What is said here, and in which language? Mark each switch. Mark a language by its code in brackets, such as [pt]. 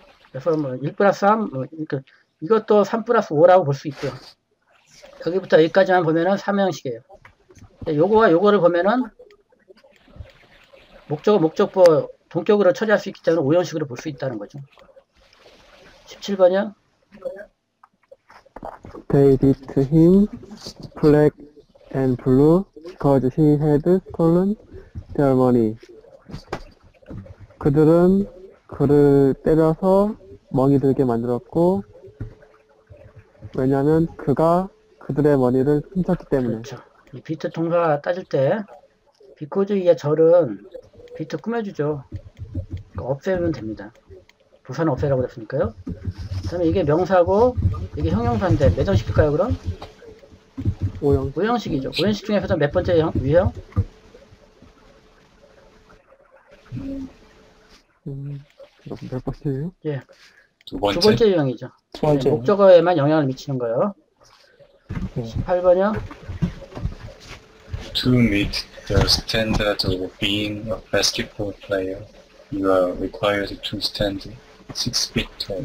[ko] 그래서 뭐 1 플러스 3, 이것도 3 플러스 5라고 볼 수 있고요. 여기부터 여기까지만 보면은 3형식이에요. 요거와 요거를 보면은 목적어, 목적보 동격으로 처리할 수 있기 때문에 5형식으로 볼 수 있다는 거죠. 17번이요. [en] They beat him black and blue because he had stolen their money. [ko] 그들은 그를 때려서 멍이 들게 만들었고, 왜냐하면 그가 그들의 머니를 훔쳤기 때문에. 그렇죠. 이 비트 동사 따질 때 because 이의 절은 비트 꾸며주죠. 그러니까 없애면 됩니다. 부사는 없애라고 그랬으니까요. 그 다음에 이게 명사고 이게 형용사인데 몇 형식일까요 그럼? 5형. 5형식이죠. 5형식 중에서도 몇 번째 유형? 몇 번째예요? 예, 두 번째. 두 번째 유형이죠. 두 번째. 네, 목적어에만 영향을 미치는 거예요. 네. 18번이요. [en] To meet the standard of being a basketball player, you are required to stand 6 feet tall.